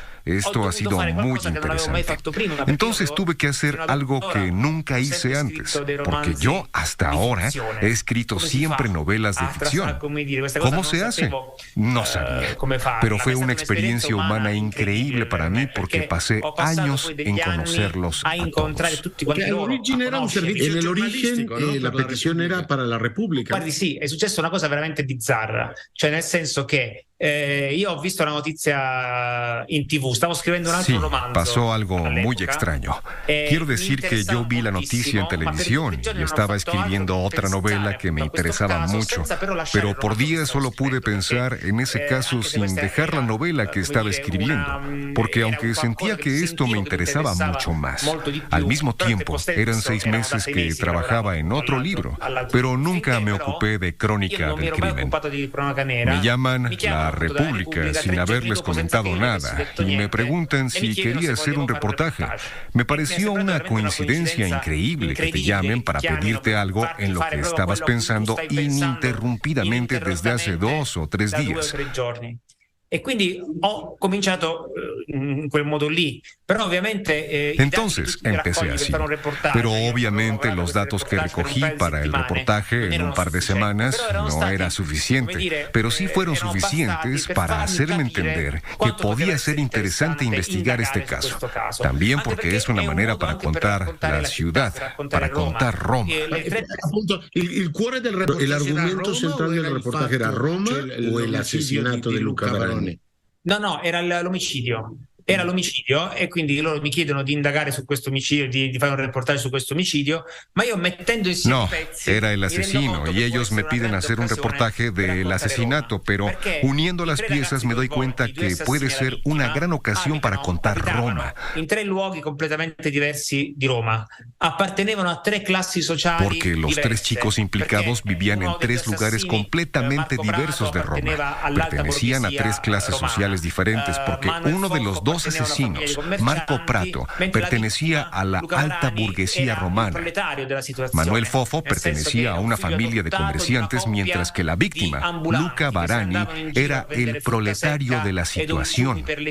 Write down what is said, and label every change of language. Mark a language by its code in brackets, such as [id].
[es] Esto ha sido muy interesante. Entonces tuve que hacer algo que nunca hice antes, porque yo hasta ahora he escrito siempre novelas de ficción. ¿Cómo se hace? No sabía, pero fue una experiencia humana increíble para mí porque pasé años en conocerlos a todos. El origen era un servicio. En el origen la petición era para la Repubblica. [it] Guardi, sì, è successa una cosa veramente bizzarra, cioè nel senso che io ho visto la notizia in TV, stavo scrivendo un altro romanzo. [es] Pasó algo muy extraño. Quiero decir que yo vi la noticia en televisión y estaba escribiendo otra novela que me interesaba mucho, pero por días solo pude pensar en ese caso sin dejar la novela que estaba escribiendo, porque aunque sentía que esto me interesaba mucho más, al mismo tiempo eran 6 meses que trabajaba en otro libro, pero nunca me ocupé de crónica del crimen. Me llaman La República sin haberles comentado nada y me preguntan si quería hacer un reportaje. Me pareció una coincidencia increíble que te llamen para pedirte algo en lo que estabas pensando ininterrumpidamente desde hace 2 o 3 días. [it] E quindi ho cominciato in quel modo lì, però ovviamente [es] entonces empecé así, pero obviamente los datos que recogí para el reportaje en un par de semanas no era suficiente, pero sí fueron suficientes para hacerme entender que podía ser interesante investigar este caso, también porque es una manera para contar la ciudad, para contar Roma. El argumento central del reportaje era Roma o el asesinato de Luca Barone. [it] No, era l'omicidio. era l'omicidio e quindi loro mi chiedono di indagare su questo omicidio, di fare un reportaje su questo omicidio, ma io mettendo insieme No, pezzi, [es] era el asesino y ellos me piden hacer un reportaje del asesinato, pero uniendo las piezas me doy cuenta que puede ser una gran ocasión para contar Roma. [it] In 3 luoghi completamente diversi di Roma, appartenevano a 3 classi sociali [es] Porque los 3 chicos implicados vivían en 3 lugares completamente diversos de Roma. Pertenecían a 3 clases sociales diferentes, porque uno de los 2 asesinos, Marco Prato, pertenecía a la alta burguesía romana. Manuel Fofo pertenecía a una familia de comerciantes, mientras que la víctima, Luca Barani, era el proletario de la situación.